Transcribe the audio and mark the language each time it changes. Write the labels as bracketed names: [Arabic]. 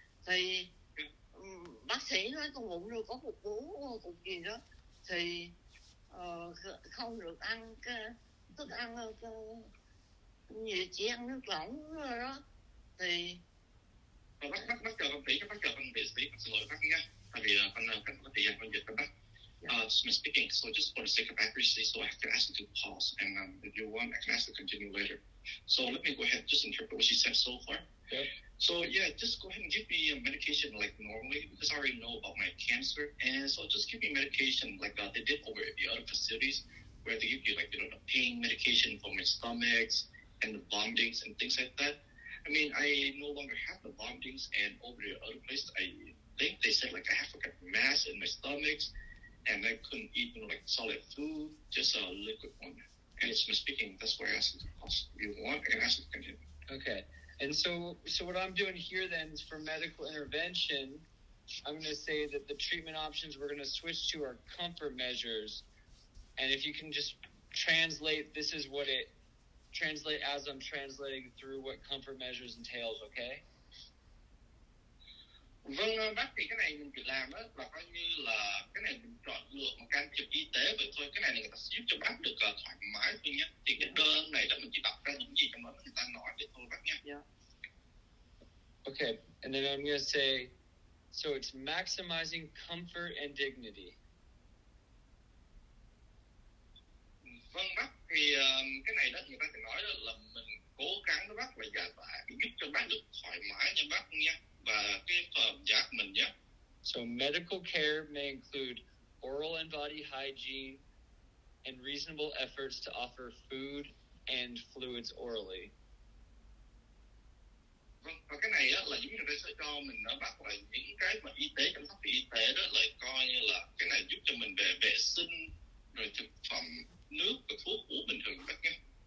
[Vietnamese] Thì bác sĩ nói con bụng rồi có cục bú cục gì đó, thì không được ăn cái thức ăn gì, chỉ ăn nước lỏng thôi đó. Thì bác chờ con tỷ cho bác chờ con vệ sĩ, xin lỗi bác nha, tại vì con cần có thời gian con dịch với bác. [English] Speaking, so just for the sake of accuracy, so I have to ask you to pause, and if you want, I can ask you to continue later. So let me go ahead and just interpret what she said so far. Okay. So yeah, just go ahead and give me a medication like normally, because I already know about my cancer, and so just give me medication like they did over at the other facilities, where they give you like the pain medication for my stomachs and the vomitings and things like that. I mean, I no longer have the vomitings, and over the other place, I think they said like I have like a mass in my stomachs, and I couldn't eat like solid food, just a liquid one. And it's my speaking. That's why I asked you to pause. If you want, I can ask you to continue. Okay. And so what I'm doing here then is for medical intervention. I'm going to say that the treatment options we're going to switch to are comfort measures. And if you can just translate, this is what it translate as I'm translating through what comfort measures entails, okay? [Vietnamese] Vâng, bác thì cái này mình chỉ làm đó là coi như là cái này mình chọn lựa một can thiệp y tế vậy thôi. Cái này là người ta sẽ giúp cho bác được thoải mái thôi nhé. Thì cái đơn này đó mình chỉ đọc ra những gì trong đó người ta nói vậy thôi bác nhé. Dạ. [English] Okay, and then I'm going to say, so it's maximizing comfort and dignity. [Vietnamese] Vâng bác, thì cái này đó người ta sẽ nói là mình cố gắng đó bác là giải tỏa giúp cho bác được thoải mái nha bác nha, và cái phẩm giác mình nhé. [English] So medical care may include oral and body hygiene and reasonable efforts to offer food and fluids orally. [Vietnamese] Vâng, và cái này á, là giống như người ta sẽ cho mình nó bác là những cái mà y tế, chăm sóc y tế đó là coi như là cái này giúp cho mình về vệ sinh rồi thực phẩm, nước và thuốc uống bình thường bác nhé.